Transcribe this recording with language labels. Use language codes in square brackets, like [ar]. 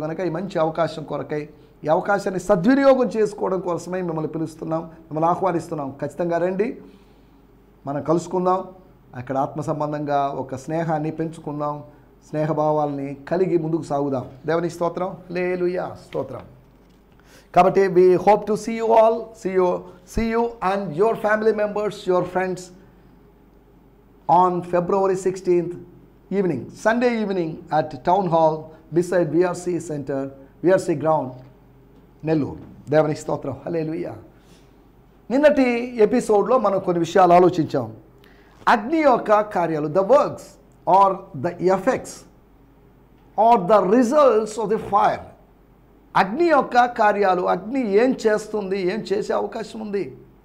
[te] కనుక ఈ మంచి అవకాశం కొరకై, ఈ అవకాశాన్ని సద్వినియోగం చేసుకోవడం కోసమై మిమ్మల్ని పిలుస్తున్నాం, మిమ్మల్ని ఆహ్వానిస్తున్నాం. ఖచ్చితంగా రండి, మనం కలుసుకుందాం. అక్కడ ఆత్మ సంబంధంగా ఒక స్నేహాన్ని పెంచుకుందాం, స్నేహభావాల్ని కలిగి ముందుకు సాగుదాం. దేవునికి స్తోత్రం. హల్లెలూయా, స్తోత్రం. కాబట్టి [en] we hope to see you all, see you and your family members, your friends on February 16th evening, Sunday evening at Town Hall beside VRC Center, VRC Ground, Nellore. [te] దేవునికి స్తోత్రం. హల్లెలూయా. నిన్నటి ఎపిసోడ్లో మనం కొన్ని విషయాలు ఆలోచించాం. అగ్ని యొక్క కార్యాలు, [en] The works are the effects are the results of the fire. [te] అగ్ని యొక్క కార్యాలు, అగ్ని ఏం చేస్తుంది, ఏం చేసే అవకాశం ఉంది.